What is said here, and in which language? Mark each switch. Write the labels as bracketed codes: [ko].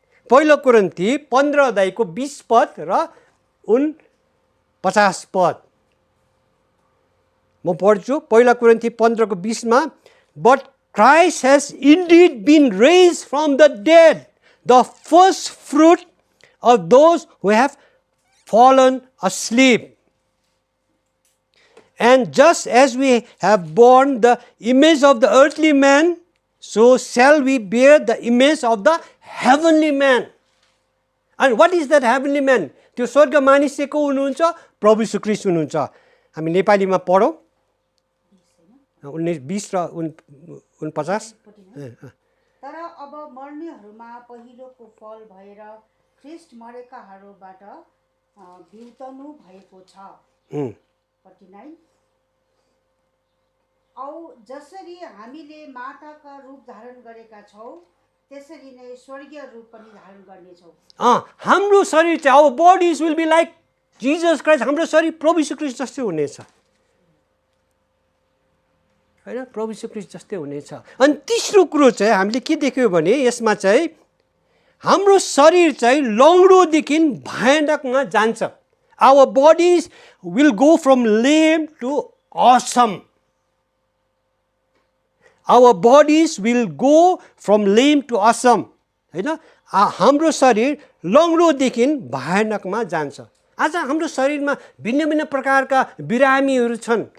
[ne] पहिलो कुरिन्थी 15 अध्यायको 20 पद र 49 पद म पढ्छु। पहिला कुरिन्थी 15 को 20 मा, [en] But Christ has indeed been raised from the dead, the first fruit of those who have fallen asleep. And just as we have borne the image of the earthly man, so shall we bear the image of the heavenly man. And what is that heavenly man? [ne] त्यो स्वर्ग मानिस को हुनुहुन्छ? प्रभु यीशु ख्रीष्ट हुनुहुन्छ। हामी नेपालीमा पढौँ 19-20 र 49। तर अब मर्नेहरूमा पहिलोको फल भएर ख्रीष्ट मरेकाहरूबाट बिउतनु भएको छ। 49। औ जसरी हामीले माताका रूप धारण गरेका छौं, त्यसरी नै स्वर्गीय रूप पनि धारण गर्नेछौं। हाम्रो शरीर चाहिँ [en] our bodies will be like Jesus Christ, [ne] हाम्रो शरीर प्रभु यीशु ख्रीष्ट जस्तै हुनेछ हैन, प्रभु यीशु ख्रीष्ट जस्तै हुनेछ। अनि तेस्रो कुरो चाहिँ हामीले के देख्यौं भने यसमा चाहिँ हाम्रो शरीर चाहिँ लङ्गडोदेखि भयानकमा जान्छ। [en] Our bodies will go from lame to awesome. Our bodies will go from lame to awesome, [ne] हैन। हाम्रो शरीर लङ्गडोदेखि भयानकमा जान्छ। आज हाम्रो शरीरमा भिन्न भिन्न प्रकारका बिरामीहरू छन्।